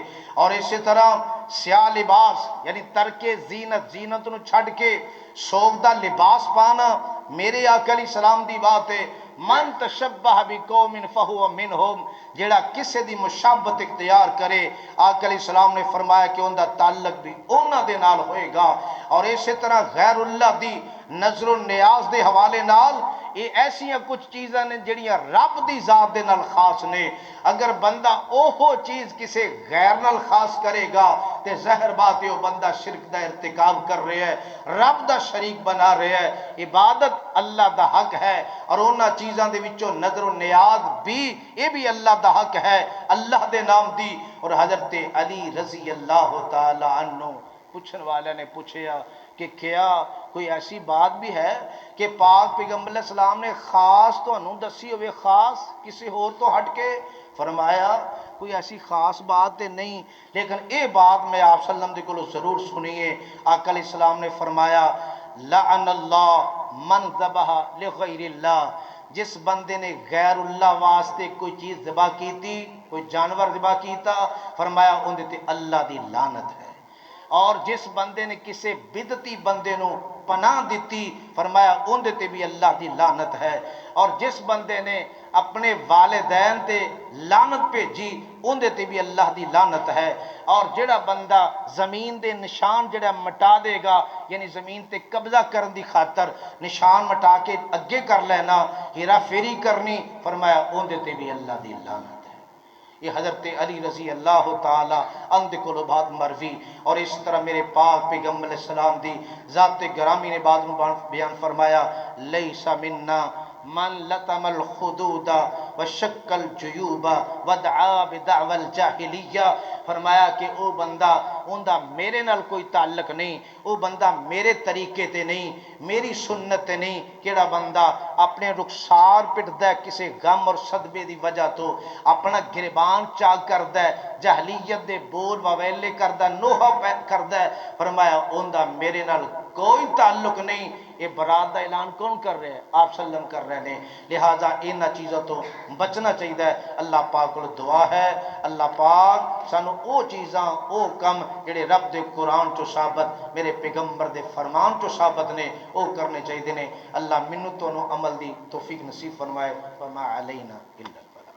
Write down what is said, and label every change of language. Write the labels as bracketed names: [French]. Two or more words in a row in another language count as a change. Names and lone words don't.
[Punjabi] اور اسی طرح سیاہ لباس یعنی ترک زینت، زینت نو چھڑ کے سوگدہ لباس پانا میرے آقا [Arabic] علیہ السلام [Punjabi] دی بات ہے، [Arabic] من تشبہ بقوم فہو منہم، [Punjabi] جیڑا کسے دی مشابہت اختیار کرے، آقا [Arabic] علیہ السلام [Punjabi] نے فرمایا کہ ان دا تعلق بھی اونا دے نال ہوئے گا۔ اور اسی طرح غیر اللہ دی نظر و نیاز دے حوالے نال یہ ایسیاں کچھ چیزاں نے جڑیاں رب دی ذات دے نال خاص نے، اگر بندہ اوہو چیز کسے غیر نال خاص کرے گا تے ظاہر بات ہے وہ بندہ شرک دا ارتکاب کر رہے ہے، رب دا شریک بنا رہے ہے۔ عبادت اللہ دا حق ہے اور انہاں چیزاں دے وچوں نظر و نیاز بھی یہ بھی اللہ دا حق ہے، اللہ دے نام دی۔ اور حضرت علی [Arabic] رضی اللہ تعالی عنہ [Punjabi] پوچھن والے نے پوچھیا کہ کیا کوئی ایسی بات بھی ہے کہ پاک پیغمبر [Arabic] علیہ السلام [Punjabi] نے خاص تو انہوں دسی ہوئے، خاص کسی اور تو ہٹ کے؟ فرمایا کوئی ایسی خاص بات تے نہیں، لیکن اے بات میں آپ [Arabic] صلی اللہ علیہ وسلم [Punjabi] کو ضرور سنیے۔ آقا [Arabic] علیہ السلام [Punjabi] نے فرمایا [Arabic] لعن اللہ من ذبح لغیر اللہ، [Punjabi] جس بندے نے غیر اللہ واسطے کوئی چیز ذبح کی تھی، کوئی جانور ذبح کیتا، فرمایا اندے تے اللہ دی لعنت ہے۔ اور جس بندے نے کسے بدعتی بندے نو پناہ دیتی، فرمایا اندے تے بھی اللہ دی لعنت ہے۔ اور جس بندے نے اپنے والدین تے لعنت بھیجی اندے تے بھی اللہ دی لعنت ہے۔ اور جڑا بندہ زمین دے نشان جڑا مٹا دے گا، یعنی زمین تے قبضہ کرن دی خاطر نشان مٹا کے اگے کر لینا، ہیرا فیری کرنی، فرمایا اندے تے بھی اللہ دی لعنت ہے۔ [Urdu] یہ حضرت علی [Arabic] رضی اللہ تعالی عنہ [Urdu] کو بات مروی۔ [Punjabi] اور اس طرح میرے پاک پیغمبر [Arabic] علیہ السلام [Punjabi] دی ذات گرامی نے بعد میں بیان فرمایا [Arabic] لیس منا من لطم الخدود وشک الجیوب ودعا بدعوى الجاہلیہ، [Punjabi] فرمایا کہ او بندہ اندہ میرے نال کوئی تعلق نہیں، او بندہ میرے طریقے تے نہیں، میری سنت تے نہیں، کیڑا بندہ اپنے رخسار پٹدا ہے کسے غم اور صدبے دی وجہ تو، اپنا گریبان چاک کردا ہے، جاہلیت دے بول وویلے کردا، نوحہ کردا ہے، فرمایا اندہ میرے نال کوئی تعلق نہیں۔ یہ برات دا اعلان کون کر رہے ہیں؟ آپ [Arabic] صلی اللہ علیہ وسلم [Punjabi] کر رہے ہیں۔ لہٰذا انہ چیزوں تو بچنا چاہیے۔ اللہ پاک کو دعا ہے اللہ پاک سانو او چیزاں او کم جڑے رب دے قرآن چو ثابت، میرے پیغمبر دے فرمان چو ثابت نے او کرنے چاہیے نے۔ اللہ منو تو عمل دی توفیق نصیب فرمائے۔ [Arabic] وما علینا الا